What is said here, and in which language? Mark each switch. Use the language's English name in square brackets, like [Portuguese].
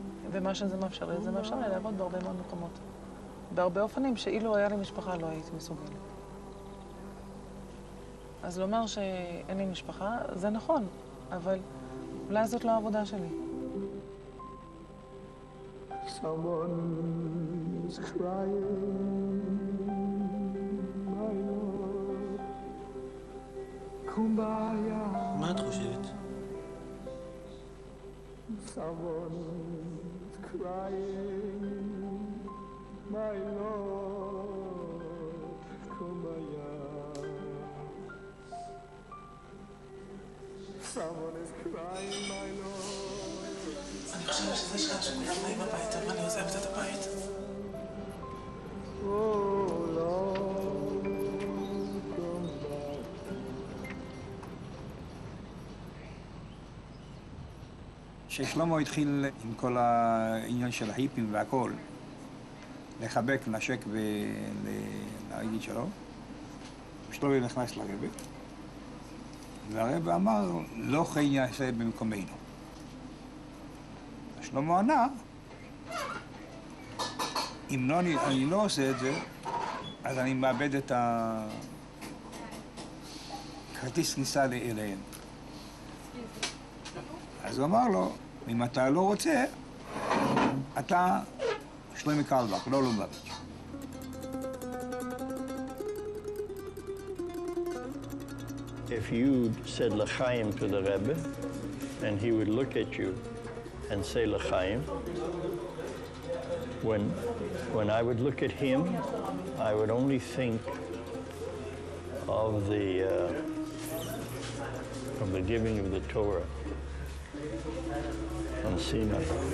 [Hebrew] ומה שזה מאפשר לי, זה מאפשר לי לעבוד בהרבה מאוד מקומות. בהרבה אופנים שאילו היה לי משפחה לא הייתי מסוגלת. אז לומר שאין לי משפחה, זה נכון, אבל אולי זאת לא העבודה שלי. [English] Someone is crying, my Lord. Kumbaya. [Hebrew] מה את חושבת? [English] Someone is crying, my Lord. Kumbaya. Someone is crying, my Lord. [Hebrew] אני חושבת שזה שעה שכולם באים הביתה ואני עוזבת את הבית. כששלמה התחיל עם כל העניין של ההיפים והכל, לחבק, לנשק ולהגיד שלום, שלמה נכנס לרבא, והרבא אמר, לא כן יעשה במקומנו. שלמה ענה, אם אני לא עושה את זה, אז אני מאבד את הכרטיס כניסה אליהם. אז הוא אמר לו, אם אתה לא רוצה, אתה שלמה קרלבך, לא לובביץ'. [English] If you said l'chaim to the Rebbe, and he would look at you and say l'chaim, when I would look at him, I would only think of the giving of the Torah on Sinai.